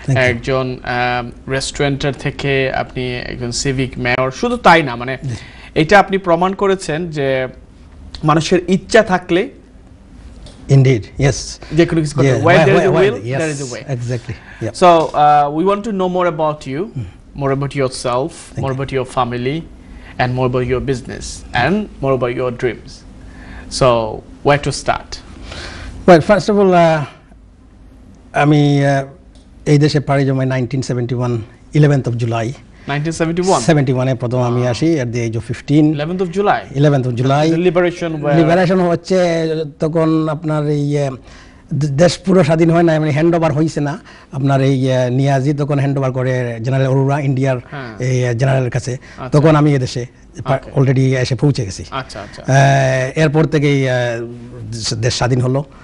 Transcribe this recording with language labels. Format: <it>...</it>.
<bn>একজন রেস্টুরেন্টার থেকে আপনি একজন সিভিক মেয়র, শুধু তাই না, মানে এটা আপনি প্রমাণ করেছেন যে মানুষের ইচ্ছা থাকলে</bn> <en>indeed yes</en> <bn>যে কোনো কিছু করতে,</bn> <en>where there is a will there is a way. Exactly. Yeah. So we want to know more about you, more about yourself, more about your family, and more about your business and more about your dreams. So where to start? Well, first of all,</en> <bn>আমি এই দেশে পাড়ি জমাই 1971 11th of July 1971 এ প্রথম আমি আসি</bn> <en>at the age of 15. 11th of July</en> <bn>The liberation হচ্ছে তখন আপনার এই দেশ পুরো স্বাধীন হয় না, মানে হ্যান্ড ওভার হয়েছে না। আপনার এই নিয়াজি তখন হ্যান্ড ওভার করে জেনারেল অরোরা ইন্ডিয়ার এই জেনারেলের কাছে। তখন আমি এদেশে অলরেডি এসে পৌঁছে গেছি। এরপর থেকেই দেশ স্বাধীন হলো।</bn>